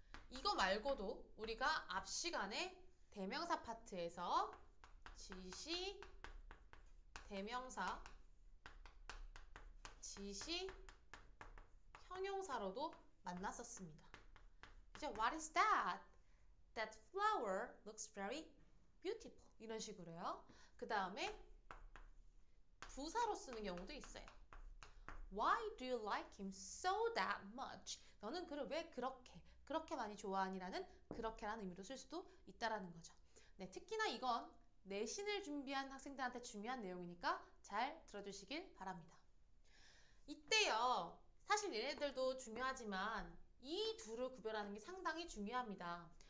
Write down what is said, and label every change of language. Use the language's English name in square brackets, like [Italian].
[Korean] 이거 말고도 우리가 앞 시간에 대명사 파트에서 지시, 대명사, 지시, 형용사로도 만났었습니다. 그죠? [English] What is that? That flower looks very beautiful. [Korean] 이런 식으로요. 그 다음에 부사로 쓰는 경우도 있어요. [English] Why do you like him so that much? [Korean] 너는 그를 왜 그렇게 많이 좋아하니라는 그렇게라는 의미로 쓸 수도 있다라는 거죠. 네, 특히나 이건 내신을 준비한 학생들한테 중요한 내용이니까 잘 들어주시길 바랍니다. 이때요, 사실 얘네들도 중요하지만 이 둘을 구별하는 게 상당히 중요합니다.